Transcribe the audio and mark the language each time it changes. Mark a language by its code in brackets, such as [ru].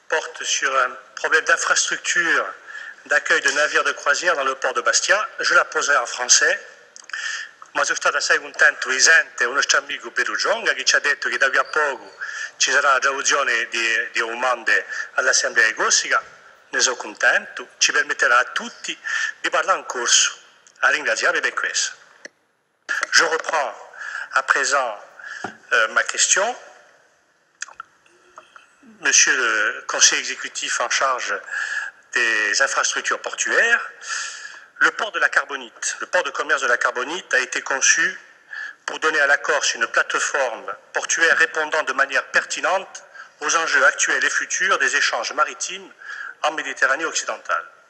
[fr] porte sur un problème d'infrastructure d'accueil de navires de croisière dans le port de Bastia. Je la poserai en français. [it] Ma sono stato assai contento di sentire un nostro amico Perugionga che ci ha detto che da qui a poco ci sarà la traduzione di domande all'Assemblea di Corsica. Ne sono contento, ci permetterà a tutti di parlare in corso. A ringraziare per questo. [fr] Je reprends à présent ma question. Monsieur le conseiller exécutif en charge des infrastructures portuaires, le port de la Carbonite, le port de commerce de la Carbonite a été conçu pour donner à la Corse une plateforme portuaire répondant de manière pertinente aux enjeux actuels et futurs des échanges maritimes en Méditerranée occidentale.